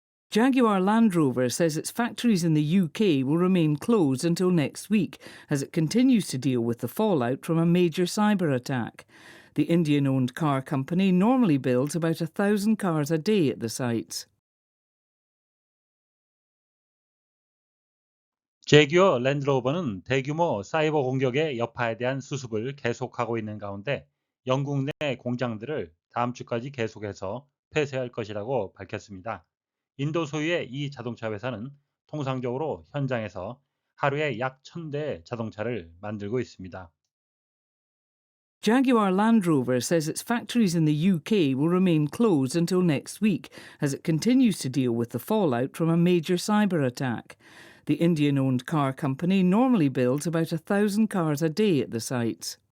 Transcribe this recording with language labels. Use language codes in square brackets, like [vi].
[en] Jaguar Land Rover says its factories in the UK will remain closed until next week as it continues to deal with the fallout from a major cyber attack. The Indian-owned car company normally builds about 1,000 cars a day at the sites. [ko] 제규어 랜드로버는 대규모 사이버 공격의 여파에 대한 수습을 계속하고 있는 가운데 영국 내 공장들을 다음 주까지 계속해서 폐쇄할 것이라고 밝혔습니다. 인도 소유의 이 자동차 회사는 통상적으로 현장에서 하루에 약 1,000대의 자동차를 만들고 있습니다. [en] Jaguar Land Rover says its factories in the UK will remain closed until next week as it continues to deal with the fallout from a major cyber attack. The Indian-owned car company normally builds about 1,000 cars a day at the sites.